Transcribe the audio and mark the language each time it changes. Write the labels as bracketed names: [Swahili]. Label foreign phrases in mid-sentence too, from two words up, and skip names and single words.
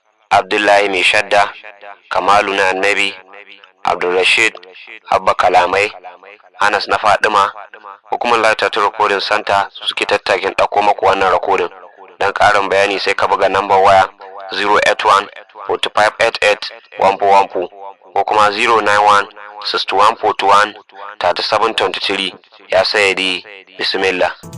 [Hausa] Abdullahi Mai Shadda, Kamalu na Annabi, Abdulrashid, Abba Kalamai, Anas na Fadima, hukumar Latatu Recording Center su suke tattakin ɗauko maku wannan recording. Don ƙarin bayani sai ka buga nambar waya zero eight one, forty-five eight eight, one four one four ko kuma zero nine one, sixty-one forty-one, thirty-seven twenty-three. [Arabic] يا سيدي بسم الله.